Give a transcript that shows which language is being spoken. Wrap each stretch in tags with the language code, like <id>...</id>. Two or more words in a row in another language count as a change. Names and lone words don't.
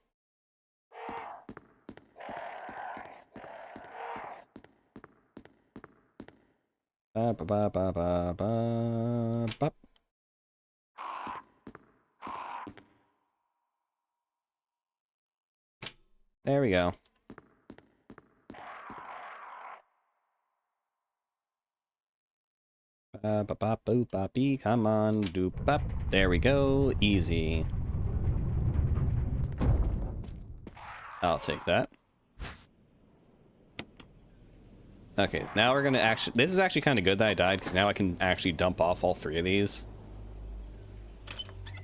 <en>Ba, ba, ba, ba, ba, ba, ba. There we go. Ba, ba, ba, boop, ba, bee, come on, doop, bop. There we go, easy. I'll take that. Okay, now we're gonna actually, this is actually kind of good that I died, because now I can actually dump off all three of these.</en>